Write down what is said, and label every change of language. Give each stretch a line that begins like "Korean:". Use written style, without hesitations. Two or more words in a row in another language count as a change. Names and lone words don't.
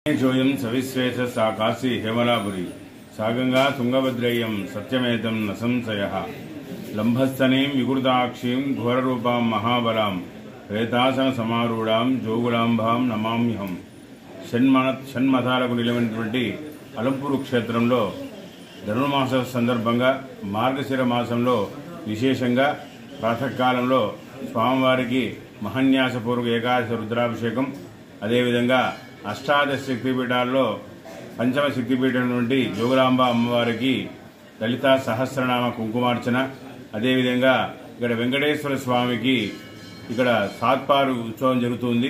Sanskrit: जोयं सविश्वेश सा काशी हेमलापुरी सागंगा तुंगभद्रय्यं सत्यमेतं न संशयः लंभस्तनीं विकृताक्षीं घोररूपां महाबलां प्रेतासन समारूढ़ां जोगुलांभां नमाम्यहं
Telugu: షణ్మతాలకు నిలవైనటువంటి అలంపూరు క్షేత్రంలో ధనుర్మాస సందర్భంగా మార్గశిర మాసంలో విశేషంగా ప్రాతకాలంలో స్వామివారికి మహాన్యాసపూర్వక ఏకాదశి రుద్రాభిషేకం, అదేవిధంగా అష్టాదశ శక్తిపీఠాల్లో పంచమ శక్తిపీఠం నుండి జోగులాంబ అమ్మవారికి లలితా సహస్రనామ కుంకుమార్చన, అదేవిధంగా ఇక్కడ వెంకటేశ్వర స్వామికి ఇక్కడ సాత్పారు ఉత్సవం జరుగుతుంది.